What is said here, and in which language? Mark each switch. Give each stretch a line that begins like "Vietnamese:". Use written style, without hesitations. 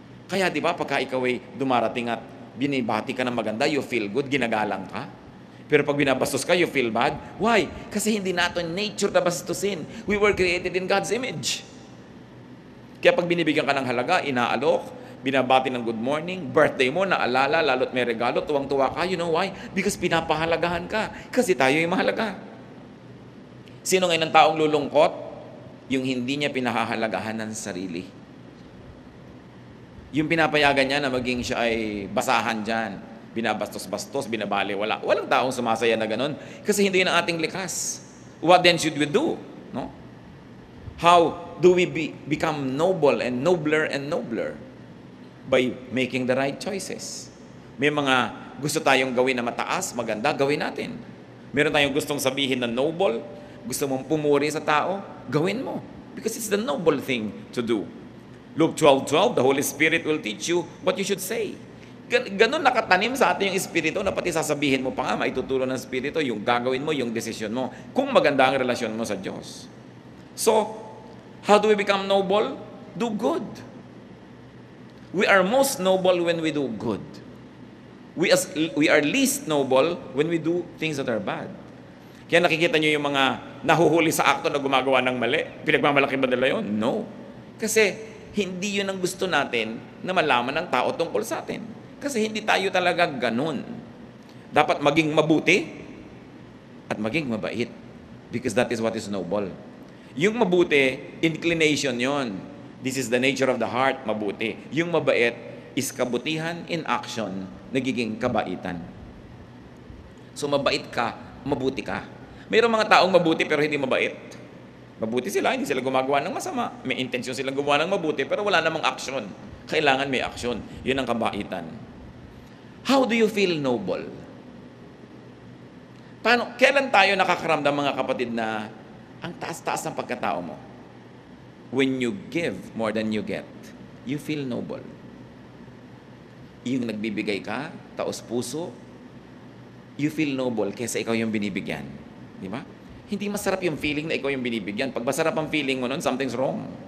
Filipino: Kaya di ba, pagka ikaw ay dumarating at binibati ka ng maganda,
English: you feel good,
Filipino: ginagalang ka. Pero pag binabastos ka,
English: you feel bad. Why?
Filipino: Kasi hindi natin nature na bastusin.
English: We were created in God's image.
Filipino: Kaya pag binibigyan ka ng halaga, inaalok, binabati ng good morning, birthday mo, naalala, lalo't may regalo, tuwang-tuwa ka.
English: You know why?
Filipino: Because pinapahalagahan ka. Kasi tayo ay mahalaga. Sino ngayon ang taong lulungkot? Yung hindi niya pinahahalagahan ng sarili. Yung pinapayagan niya na maging siya ay basahan dyan. Binabastos-bastos, binabali, wala. Walang taong sumasaya na ganun. Kasi hindi yun ang ating likas.
English: What then should we do? No? How do we become noble and nobler? By making the right choices.
Filipino: May mga gusto tayong gawin na mataas, maganda, gawin natin. Meron tayong gustong sabihin na noble, gusto mong pumuri sa tao, gawin mo.
English: Because it's the noble thing to do. Luke 12:12, the Holy Spirit will teach you what you should say.
Filipino: Ganun nakatanim sa atin yung Espiritu na pati sasabihin mo pa nga, maituturo ng Espiritu, yung gagawin mo, yung desisyon mo, kung maganda ang relasyon mo sa Diyos.
English: So, how do we become noble? Do good. We are most noble when we do good. We are least noble when we do things that are bad.
Filipino: Kaya nakikita nyo yung mga nahuhuli sa akto na gumagawa ng mali. Pinagmamalaki ba nila yun? No. Kasi hindi yun ang gusto natin na malaman ng tao tungkol sa atin. Kasi hindi tayo talaga ganun. Dapat maging mabuti at maging mabait.
English: Because that is what is noble.
Filipino: Yung mabuti, inclination yon.
English: This is the nature of the heart, mabuti.
Filipino: Yung mabait is kabutihan in action, nagiging kabaitan. So mabait ka, mabuti ka. Mayroong mga taong mabuti pero hindi mabait. Mabuti sila, hindi sila gumagawa ng masama. May intensyon silang gumawa ng mabuti pero wala namang action. Kailangan may action. Yun ang kabaitan.
English: How do you feel noble?
Filipino: Kailan tayo nakakaramdam, mga kapatid, na ang taas-taas ng pagkatao mo?
English: When you give more than you get, you feel noble.
Filipino: Yung nagbibigay ka, taos puso,
English: you feel noble
Filipino: kaysa ikaw yung binibigyan. Di ba? Hindi masarap yung feeling na ikaw yung binibigyan. Pag masarap ang feeling mo nun,
English: something's wrong.